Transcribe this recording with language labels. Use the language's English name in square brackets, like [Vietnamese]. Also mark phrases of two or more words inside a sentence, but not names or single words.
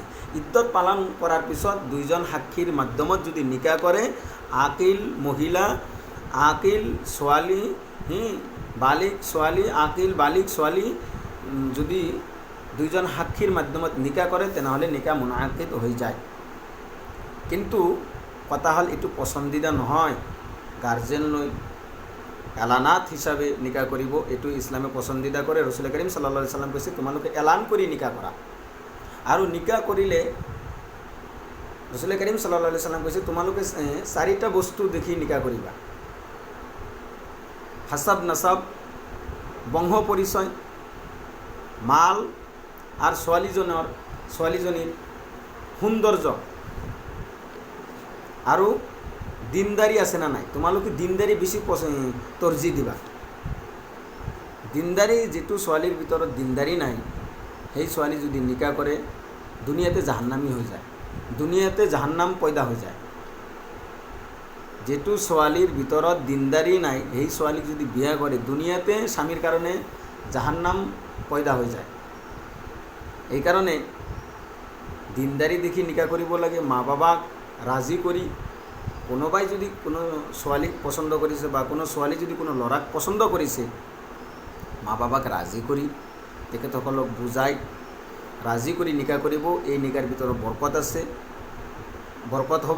[Assamese] ইদ্যত পালন কৰাৰ পিছত দুইজন সাক্ষীৰ মাধ্যমত যদি নিকাহ কৰে, আকিল মহিলা, আকিল ছোৱালী, বালিক ছোৱালী, আকিল বালিক ছোৱালী যদি দুইজন সাক্ষীৰ মাধ্যমত নিকাহ কৰে তেনেহ'লে নিকাহ মুনাকিদ হৈ যায়। কিন্তু কথা হ'ল এইটো পচন্দিদা নহয়, গাৰ্জেন লৈ এলানাত হিচাপে নিকাহ কৰিব, এইটো ইছলামে পচন্দিদা কৰে। [Arabic] رسول كريم صلى الله عليه وسلم [Assamese] কৈছে তোমালোকে এলান কৰি নিকাহ কৰা। আৰু নিকাহ কৰিলে [Arabic] رسول كريم صلى الله عليه وسلم [Assamese] কৈছে তোমালোকে 4টা বস্তু দেখি নিকাহ কৰিবা: [Arabic] حسب نسب, [Assamese] বংশ পৰিচয়, মাল, আর ছোৱালীজনীৰ সৌন্দৰ্য আৰু দিনদাৰী আছে না নাই। তোমালোকে দিনদাৰী বেছি তৰজি দিবা। দিনদাৰী যিটো ছোৱালীৰ ভিতৰত দিনদাৰী নাই, সেই ছোৱালী যদি নিকাহ কৰে দুনিয়াতে জাহান্নামী হৈ যায়, দুনিয়াতে জাহান্নাম পয়দা হৈ যায়। যেটো ছোৱালীৰ ভিতৰত দিনদাৰী নাই সেই ছোৱালীক যদি বিয়া কৰে দুনিয়াতে স্বামীৰ কাৰণে জাহান্নাম পয়দা হৈ যায়। এই কারণে দিনদারি দেখি নিকাহ কৰিব লাগে, মা বাবাক রাজি কৰি। কোনোবাই যদি কোনো ছোৱালীক পছন্দ কৰিছে বা কোনো ছোৱালী যদি কোনো ল'ৰাক পছন্দ কৰিছে, মা বাবাক ৰাজি কৰি তেখেতসকলক বুজাই ৰাজি কৰি নিকাহ কৰিব। এই নিকাহৰ ভিতৰত বৰকত আছে, বৰকত হ'ব।